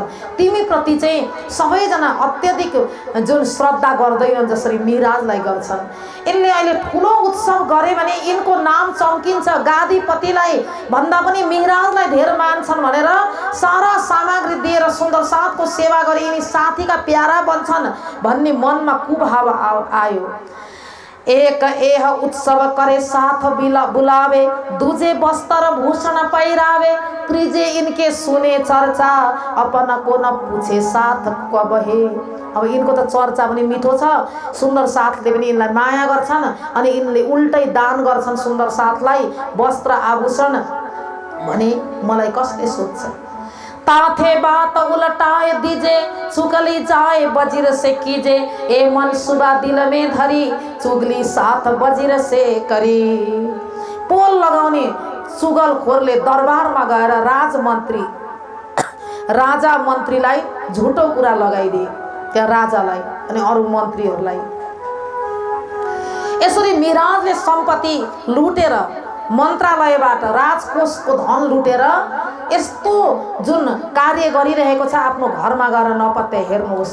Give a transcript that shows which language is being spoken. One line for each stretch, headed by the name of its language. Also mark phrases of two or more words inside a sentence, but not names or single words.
Nepali: तिमीप्रति चाहिँ सबैजना अत्यधिक जुन श्रद्धा गर्दैनन् जसरी मेहराजलाई गर्छन्। यसले अहिले ठुलो उत्सव गरे भने यिनको नाम चम्किन्छ, गादीपतिलाई भन्दा पनि मेहराजलाई धेर मान्छन् भनेर सारा सामग्री दिएर सुन्दर साथको सेवा गरे यिनी साथीका प्यारा बन्छन् भन्ने मनमा कुभाव आयो।
Hindi: एक एह उत्सव करे साथ बुलावे, दूजे वस्त्र भूषण पहिरावे, त्रिजे इनके सुने चर्चा, अपन को न पूछे साथ कब हे।
Nepali: अब यिनको त चर्चा पनि मिठो छ, सुन्दर साथले पनि यिनलाई माया गर्छन् अनि यिनले उल्टै दान गर्छन् सुन्दर साथलाई वस्त्र आभूषण भने मलाई कसले सोध्छ।
Hindi: ताथे बात उलटाए दीजे, चुगली जाए वजीर से कीजे, ए मन सुबह दिल में धरी, चुगली साथ वजीर से करी।
Nepali: पोल लगाउने चुगलखोरले दरबारमा गएर राजा मन्त्रीलाई झुटो कुरा लगाइदिए, त्यहाँ राजालाई अनि अरू मन्त्रीहरूलाई। यसरी मेहराजले सम्पत्ति लुटेर मन्त्रालयबाट राजकोषको धन लुटेर यस्तो जुन कार्य गरिरहेको छ आफ्नो घरमा गएर नपत्ते हेर्नुहोस्।